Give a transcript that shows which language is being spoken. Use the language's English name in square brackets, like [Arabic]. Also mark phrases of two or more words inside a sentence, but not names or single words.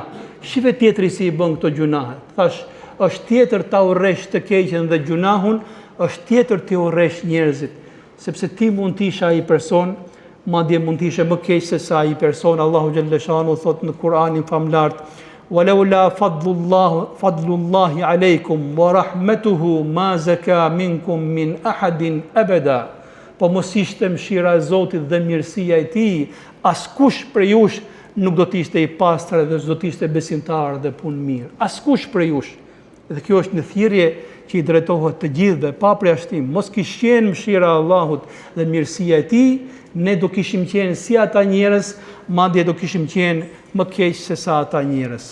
[Albanian] Shive tjetri si i bën këto gjunahet. Thash, është tjetër ta urresh të keqen dhe gjunahun, është tjetër të urresh njerëzit, sepse ti mund t'ish ai person, madje mund t'ishe më keq se sa ai person. Allahu xhalleshanu thot në Kur'anin famlart: [Arabic] "ولولا فضل الله عليكم ورحمته ما زكى منكم من أحد أبدا." [Albanian] Po mos ishte mëshira e Zotit dhe mirësia e Tij, askush prej jush nuk do të ishte i pastër dhe do të ishte besimtar dhe punë mirë. Askush prej jush. Dhe kjo është një thirrje që i drejtohet të gjithëve pa përjashtim. Mos kish qenë mëshira e Allahut dhe mirësia e Tij, ne do kishim qenë si ata njerëz, madje do kishim qenë më keq se sa ata njerëz.